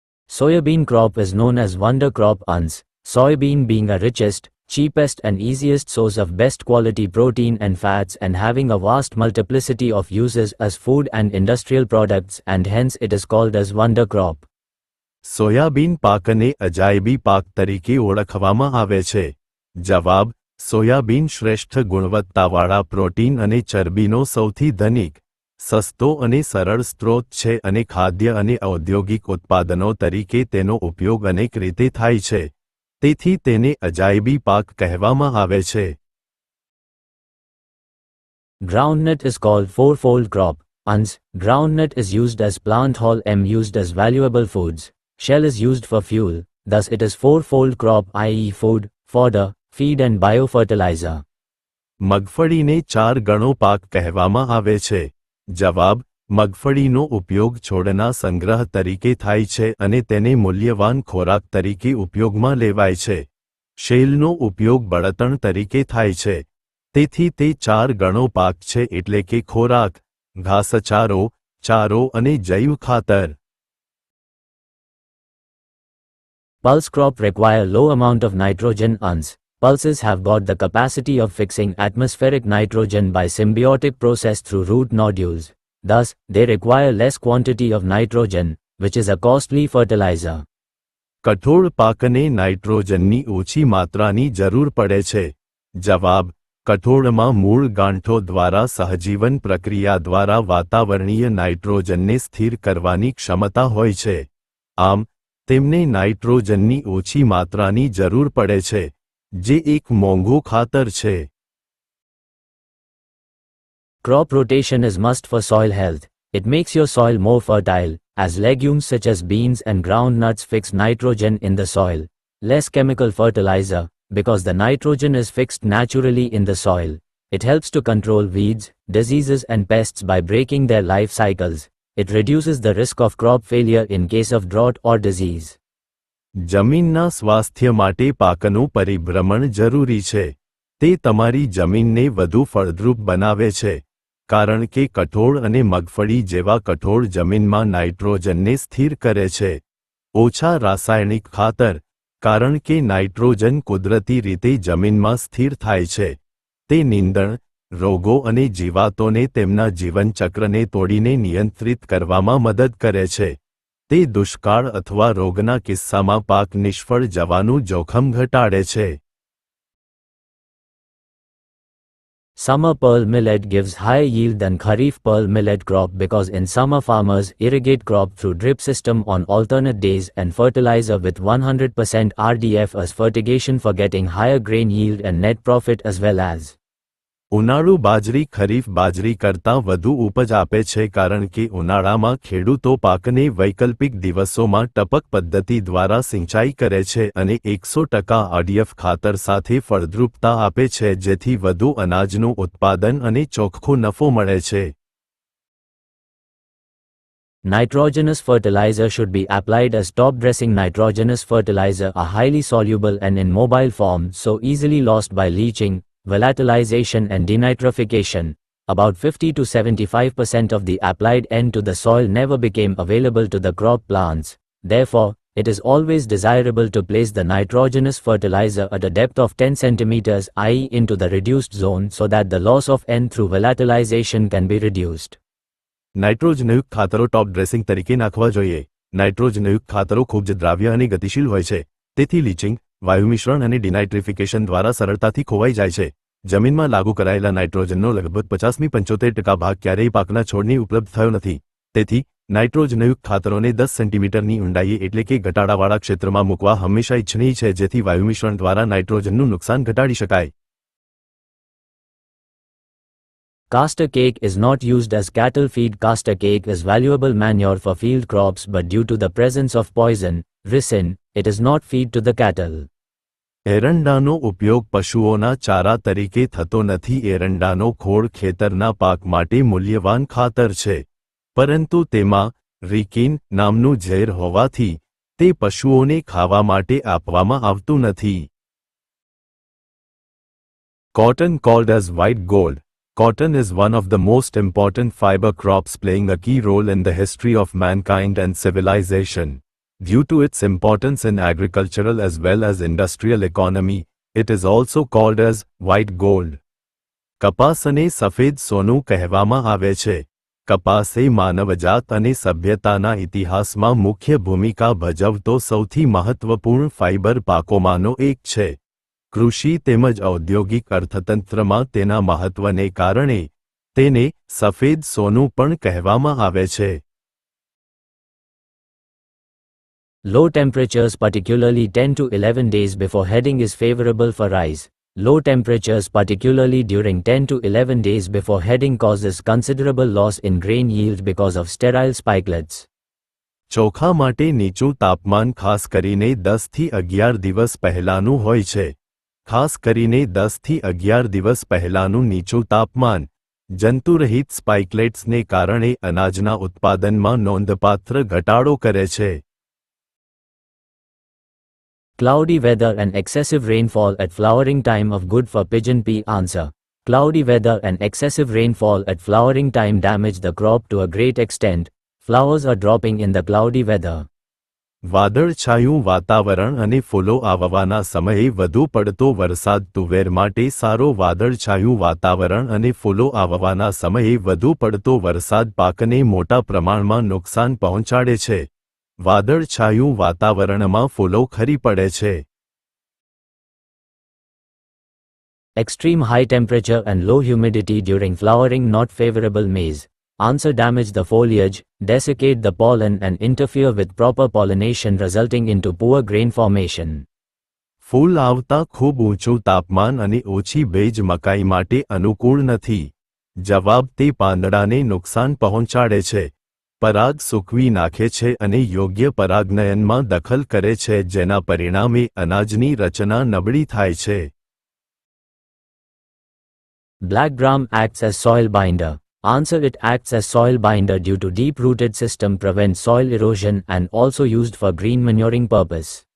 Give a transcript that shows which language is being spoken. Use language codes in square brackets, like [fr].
[en] Soybean crop is known as wonder crop UNS, soybean being the richest, cheapest and easiest source of best quality protein and fats and having a vast multiplicity of uses as food and industrial products, and hence it is called as wonder crop. [gu] Soybean પાકને અજાયબી પાક તરીકે ઓળખવામાં આવે છે. જવાબ: soybean શ્રેષ્ઠ ગુણવત્તાવાળા protein અને ચરબીનો સૌથી ધનિક, સસ્તો અને સરળ સ્ત્રોત છે અને ખાદ્ય અને ઔદ્યોગિક ઉત્પાદનો તરીકે તેનો ઉપયોગ અનેક રીતે થાય છે. તેથી તેને અજાયબી પાક કહેવામાં આવે છે. [en] Groundnut is called fourfold crop, UNS. Groundnut is used as plant hull M used as valuable foods. Shell is used for fuel, thus it is fourfold crop, i.e. food, fodder, feed and biofertilizer. [gu] મગફળીને 4 ગણો પાક કહેવામાં આવે છે. જવાબ: મગફળીનો ઉપયોગ છોડના સંગ્રહ તરીકે થાય છે અને તેને મૂલ્યવાન ખોરાક તરીકે ઉપયોગમાં લેવાય છે. શેલનો ઉપયોગ બળતણ તરીકે થાય છે. તેથી તે 4 ગણો પાક છે, એટલે કે ખોરાક, ઘાસચારો, ચારો અને જૈવ ખાતર. [en] Pulse crop require low amount of nitrogen UNS. Pulses have got the capacity of fixing atmospheric nitrogen by symbiotic process through root nodules. Thus, they require less quantity of nitrogen, which is a costly fertilizer. [gu] કઠોળ પાકને નાઇટ્રોજનની ઓછી માત્રાની જરૂર પડે છે. જવાબ: કઠોળમાં મૂળ ગાંઠો દ્વારા સહજીવન પ્રક્રિયા દ્વારા વાતાવરણીય નાઇટ્રોજનને સ્થિર કરવાની ક્ષમતા હોય છે. આમ, તેમને નાઇટ્રોજનની ઓછી માત્રાની જરૂર પડે છે, જે એક મોંઘું ખાતર છે. [en] Crop rotation is must for soil health. It makes your soil more fertile, as legumes such as beans and groundnuts fix nitrogen in the soil. Less chemical fertilizer, because the nitrogen is fixed naturally in the soil. It helps to control weeds, diseases and pests by breaking their life cycles. It reduces the risk of crop failure in case of drought or disease. [gu] જમીનના સ્વાસ્થ્ય માટે પાકનું પરિભ્રમણ જરૂરી છે. તે તમારી જમીનને વધુ ફળદ્રુપ બનાવે છે, કારણ કે કઠોળ અને મગફળી જેવા કઠોળ જમીનમાં નાઇટ્રોજનને સ્થિર કરે છે. ઓછા રાસાયણિક ખાતર, કારણ કે નાઇટ્રોજન કુદરતી રીતે જમીનમાં સ્થિર થાય છે. તે નીંદણ, રોગો અને જીવાતોને તેમના જીવનચક્રને તોડીને નિયંત્રિત કરવામાં મદદ કરે છે. તે દુષ્કાળ અથવા રોગના કિસ્સામાં પાક નિષ્ફળ જવાનું જોખમ ઘટાડે છે. [en] Summer pearl millet gives higher yield than Kharif pearl millet crop because in summer farmers irrigate crop through drip system on alternate days and fertilizer with 100% RDF as fertigation for getting higher grain yield and net profit as well as. [gu] ઉનાળુ બાજરી ખરીફ બાજરી કરતાં વધુ ઉપજ આપે છે કારણ કે ઉનાળામાં ખેડૂતો પાકને વૈકલ્પિક દિવસોમાં ટપક પદ્ધતિ દ્વારા સિંચાઈ કરે છે અને 100% RDF ખાતર સાથે ફળદ્રુપતા આપે છે, જેથી વધુ અનાજનું ઉત્પાદન અને ચોખ્ખો નફો મળે છે. [en] Nitrogenous fertilizer should be applied as top dressing. Nitrogenous fertilizer are highly soluble and in mobile form, so easily lost by leaching, volatilization and denitrification. About 50 to 75% of the applied N to the soil never became available to the crop plants. Therefore, it is always desirable to place the nitrogenous fertilizer at a depth of 10 cm, i.e. into the reduced zone, so that the loss of N through volatilization can be reduced. [gu] નાઇટ્રોજનયુક્ત ખાતરો ટોપ dressing તરીકે નાખવા જોઈએ. નાઇટ્રોજનયુક્ત ખાતરો ખૂબ જ દ્રાવ્ય અને ગતિશીલ હોય છે, તેથી લીચિંગ, વાયુમિશ્રણ અને ડિનાઇટ્રિફિકેશન દ્વારા સરળતાથી ખોવાઈ જાય છે. જમીનમાં લાગુ કરાયેલા નાઇટ્રોજનનો લગભગ 50-75% ભાગ ક્યારેય પાકના છોડને ઉપલબ્ધ થયો નથી. તેથી નાઇટ્રોજનયુક્ત ખાતરોને 10 સેન્ટીમીટરની ઊંડાઈએ એટલે કે ઘટાડાવાળા ક્ષેત્રમાં મૂકવા હંમેશા ઇચ્છનીય છે, જેથી વાયુમિશ્રણ દ્વારા નાઇટ્રોજનનું નુકસાન ઘટાડી શકાય. [en] Castor cake is not used as cattle feed. Castor cake is valuable manure for field crops, but due to the presence of poison, ricin, it is not feed to the cattle. [gu] એરંડાનો ઉપયોગ પશુઓના ચારા તરીકે થતો નથી. એરંડાનો ખોળ ખેતરના પાક માટે મૂલ્યવાન ખાતર છે, પરંતુ તેમાં રિકિન નામનું ઝેર હોવાથી તે પશુઓને ખાવા માટે આપવામાં આવતું નથી. [en] Cotton called as white gold. Cotton is one of the most important fiber crops, playing a key role in the history of mankind and civilization. Due to its importance in agricultural as well as industrial economy, it is also called as white gold. [gu] કપાસ અને સફેદ સોનું કહેવામાં આવે છે. કપાસ એ માનવજાત અને સભ્યતાના ઇતિહાસમાં મુખ્ય ભૂમિકા ભજવતો સૌથી મહત્વપૂર્ણ ફાઇબર પાકોમાંનો એક છે. કૃષિ તેમજ ઔદ્યોગિક અર્થતંત્રમાં તેના મહત્વને કારણે તેને સફેદ સોનું પણ કહેવામાં આવે છે. [en] Low temperatures, particularly 10 to 11 days before heading, is favorable for rice. Low temperatures, particularly during 10 to 11 days before heading, causes considerable loss in grain yield because of sterile spikelets. [gu] ચોખા માટે નીચું તાપમાન ખાસ કરીને 10 થી 11 દિવસ પહેલાનું હોય છે. ખાસ કરીને 10 થી 11 દિવસ પહેલાનું નીચું તાપમાન જંતુરહિત સ્પાઇકલેટ્સને કારણે અનાજના ઉત્પાદનમાં નોંધપાત્ર ઘટાડો કરે છે. [en] Cloudy weather and excessive rainfall at flowering time of good for pigeon pea. Answer. Cloudy weather and excessive rainfall at flowering time damage the crop to a great extent. Flowers are dropping in the cloudy weather. [gu] વાદળછાયું વાતાવરણ અને ફૂલો આવવાના સમયે વધુ પડતો વરસાદ તુવેર માટે સારો. વાદળછાયું વાતાવરણ અને ફૂલો આવવાના સમયે વધુ પડતો વરસાદ પાકને મોટા પ્રમાણમાં નુકસાન પહોંચાડે છે. વાદળછાયું વાતાવરણમાં ફૂલો ખરી પડે છે. [en] Extreme high temperature and low humidity during flowering not favorable. Maize. Answer. Damage the foliage, desiccate the pollen and interfere with proper pollination, resulting into poor grain formation. [gu] ફૂલ આવતા ખૂબ ઊંચું તાપમાન અને ઓછી ભેજ મકાઈ માટે અનુકૂળ નથી. જવાબ. તે પાંદડાને નુકસાન પહોંચાડે છે, પરાગ સૂકવી નાખે છે અને યોગ્ય પરાગનયનમાં દખલ કરે છે, જેના પરિણામે અનાજની રચના નબળી થાય છે. [en] Black gram acts as soil binder. Answer. It acts as soil binder due to deep-rooted system, prevents soil erosion and also used for green manuring purpose.